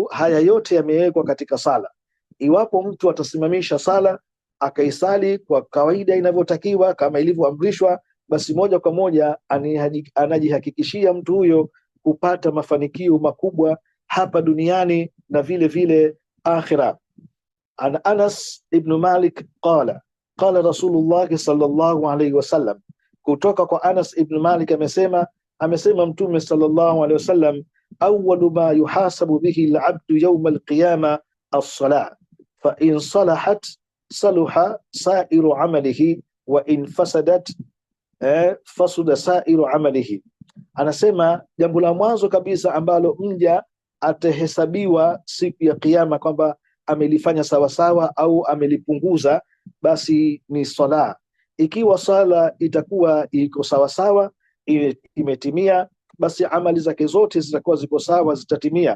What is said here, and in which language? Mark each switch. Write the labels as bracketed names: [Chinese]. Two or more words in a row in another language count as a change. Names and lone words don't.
[Swahili] Haya yote yamewekwa katika sala. Iwapo mtu atasimamisha sala akaisali kwa kawaida inavyotakiwa kama ilivyoamrishwa, basi moja kwa moja anajihakikishia mtu huyo kupata mafanikio makubwa hapa duniani na vile vile akhira. [Arabic] عن أنس بن مالك قال رسول الله صلى الله عليه وسلم, [Swahili] kutoka kwa Anas ibn Malik amesema Mtume [Arabic] صلى الله عليه وسلم, أول ما يحاسب به العبد يوم القيامة الصلاة فإن صلحت صلح سائر عمله وإن فسدت فسد سائر عمله. [Swahili] Anasema jambo la mwanzo kabisa ambalo mja atahesabiwa siku ya kiyama kwamba amelifanya sawasawa au amelipunguza, basi ni sala. Ikiwa sala itakuwa iko sawasawa, imetimia, basi amali zake zote zitakuwa ziko sawa, zitatimia.